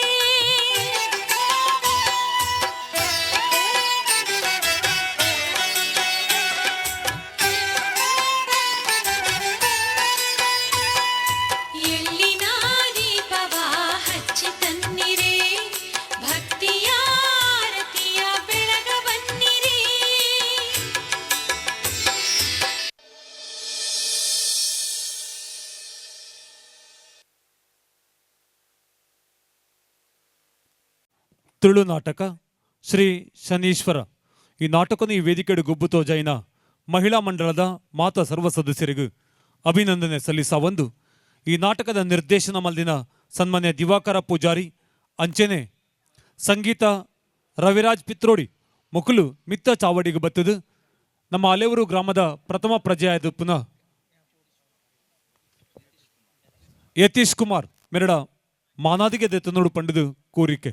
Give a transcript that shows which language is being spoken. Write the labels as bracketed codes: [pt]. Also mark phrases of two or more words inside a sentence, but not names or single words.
[kn] ಎಳ್ಳಿನ ದೀಪವ ಹಚ್ಚಿ ತನ್ನಿರೆ, ಭಕ್ತಿಯ ಆರತಿಯ ಬೆಳಗ ಬನ್ನಿರಿ. ತುಳು ನಾಟಕ ಶ್ರೀ ಶನೀಶ್ವರ. [tcy] ಈ ನಾಟಕವನ್ನು ಈ ವೇದಿಕೆಡು ಗುಬ್ಬುತೋ ಜೈನ ಮಹಿಳಾ ಮಂಡಳದ ಮಾತ ಸರ್ವ ಸದಸ್ಯರಿಗೂ ಅಭಿನಂದನೆ ಸಲ್ಲಿಸಾವಂದು ಈ ನಾಟಕದ ನಿರ್ದೇಶನ ಮಲ್ದಿನ ಸನ್ಮಾನ್ಯ ದಿವಾಕರ ಪೂಜಾರಿ ಅಂಚೆನೆ ಸಂಗೀತ ರವಿರಾಜ್ ಪಿತ್ರೋಡಿ ಮುಕುಲು ಮಿತ್ತ ಚಾವಡಿಗೆ ಬತ್ತದು ನಮ್ಮ ಅಲೆವರು ಗ್ರಾಮದ ಪ್ರಥಮ ಪ್ರಜೆಯಾದ ಪುನಃ ಯತೀಶ್ ಕುಮಾರ್ ಮೆರಡ ಮಾನಾದಿಗೆ ದೆತ್ತನೋಡು ಪಂಡದು ಕೋರಿಕೆ.